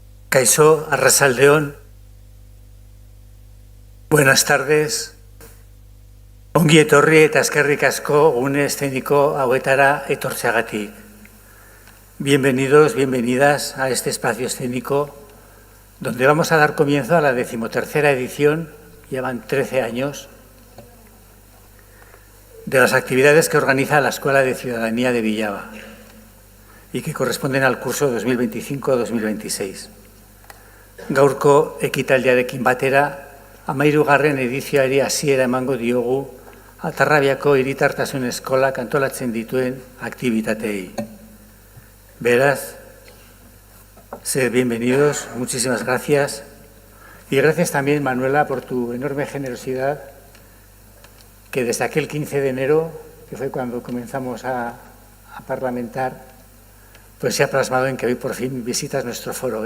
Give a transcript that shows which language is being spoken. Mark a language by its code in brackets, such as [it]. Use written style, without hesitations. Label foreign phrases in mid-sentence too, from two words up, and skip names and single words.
[eu] Kaixo, Arratsaldeon. [es] Buenas tardes. [eu] Ongi etorri eta eskerrik asko gune eszeniko hauetara etortzeagatik. [es] Bienvenidos, bienvenidas a este espacio escénico donde vamos a dar comienzo a la 13ª edición, llevan 13 años, de las actividades que organiza la Escuela de Ciudadanía de Villava y que corresponden al curso 2025-2026. [eu] Gaurko ekitaldiarekin batera, 13. edizioari hasiera emango diogu Atarrabiako Hiritartasun Eskolak antolatzen dituen aktibitateei. Beraz, [es] sed bienvenidos, muchísimas gracias. Y gracias también, Manuela, por tu enorme generosidad, que desde aquel 15 de enero, que fue cuando comenzamos a parlamentar, pues se ha plasmado en que hoy por fin visitas nuestro foro.